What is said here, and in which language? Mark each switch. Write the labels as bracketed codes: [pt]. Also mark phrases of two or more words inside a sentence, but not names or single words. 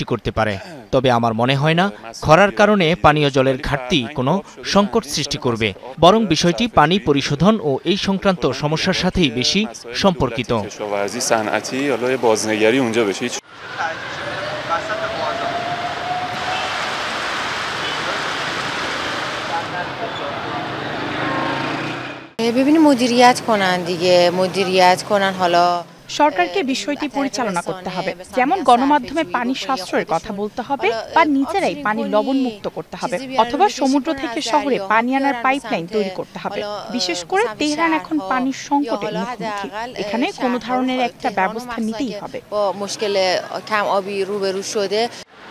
[bn] করতে পারে তবে আমার মনে হয় না খরার কারণে পানীয় জলের ঘাটতি কোনো সংকট সৃষ্টি করবে বরং বিষয়টি পানি পরিশোধন ও এই সংক্রান্ত সমস্যার সাথেই বেশি সম্পর্কিত [fa] বিভিন্ন مدیریت کنن دیگه مدیریت کنن حالا [bn] সরকারকে বিষয়টি পরিচালনা করতে হবে যেমন গণমাধ্যমে পানি সাশ্রয়ের কথা বলতে হবে বা নিজেরাই পানি লবণ মুক্ত করতে হবে অথবা সমুদ্র থেকে শহরে পানি আনার পাইপলাইন তৈরি করতে হবে বিশেষ করে তেহরান এখন পানির সংকটের মুখোমুখি এখানে কোনো ধরনের একটা ব্যবস্থা নিতেই হবে [fa] با مشکل کم آبی روبرو شده